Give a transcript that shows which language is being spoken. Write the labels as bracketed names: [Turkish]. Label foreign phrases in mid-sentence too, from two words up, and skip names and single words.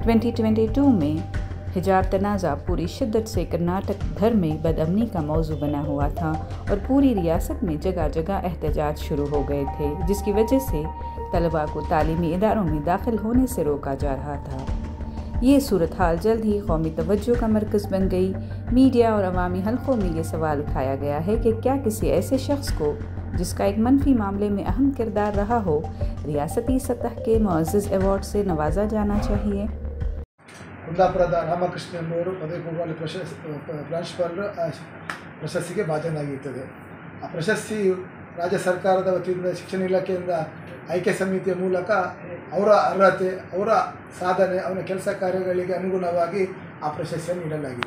[Urdu] 2022 میں حجاب تنازعہ پوری شدت سے کرناٹک بھر میں بدامنی کا موضوع بنا ہوا تھا اور پوری ریاست میں جگہ جگہ احتجاج شروع ہو گئے تھے، جس کی وجہ سے طلبہ کو تعلیمی اداروں میں داخل ہونے سے روکا جا رہا تھا. یہ صورت حال جلد ہی قومی توجہ کا مرکز بن گئی. میڈیا اور عوامی حلقوں میں یہ سوال اٹھایا گیا ہے کہ کیا کسی ایسے شخص کو جس کا ایک منفی معاملے میں اہم کردار رہا ہو، ریاستی سطح کے معزز ایوارڈ سے نوازا جانا چاہیے. [Kannada] ಕುಂದಾಪುರದ ರಾಮಕೃಷ್ಣ ಎಂಬುವರು ಪದವಿ ಪೂರ್ವ ಪ್ರಾಂಶುಪಾಲರ ಪ್ರಶಸ್ತಿಗೆ ಭಾಜನರಾಗಿರುತ್ತದೆ. ಆ ಪ್ರಶಸ್ತಿಯು ರಾಜ್ಯ ಸರ್ಕಾರದ ವತಿಯಿಂದ ಶಿಕ್ಷಣ ಇಲಾಖೆಯಿಂದ ಆಯ್ಕೆ ಸಮಿತಿಯ ಮೂಲಕ ಅವರ ಅರ್ಹತೆ, ಅವರ ಸಾಧನೆ, ಅವರ ಕೆಲಸ ಕಾರ್ಯಗಳಿಗೆ ಅನುಗುಣವಾಗಿ ಆ ಪ್ರಶಸ್ತಿಯನ್ನು ನೀಡಲಾಗಿದೆ.